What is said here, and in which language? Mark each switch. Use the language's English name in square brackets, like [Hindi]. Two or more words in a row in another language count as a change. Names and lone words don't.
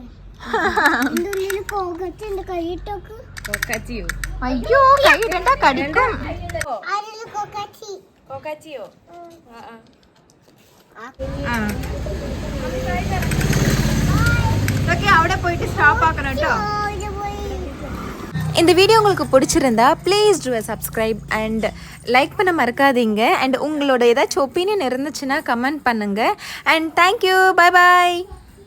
[Malayalam] അതിന്റെ ഉള്ളിൽ കോക്കാച്ചി ഉണ്ട്. കൈയിട്ടോക്ക്. അയ്യോ, കൈയിടണ്ട, കടിക്കും. ആരെങ്കിലും കോക്കാച്ചി കോക്കാച്ചിയോ? ഇതൊക്കെ അവിടെ പോയിട്ട് സ്റ്റോപ്പ് ആക്കണം കേട്ടോ. ഇത് പോയി. [Tamil] இந்த வீடியோ உங்களுக்கு பிடிச்சிருந்தா [English] please do subscribe and like [Tamil] பண்ண மறக்காதீங்க. அண்ட் உங்களோட ஏதாச்சும் ஒப்பீனியன் இருந்துச்சுன்னா கமெண்ட் பண்ணுங்கள். [English] And thank you. Bye bye.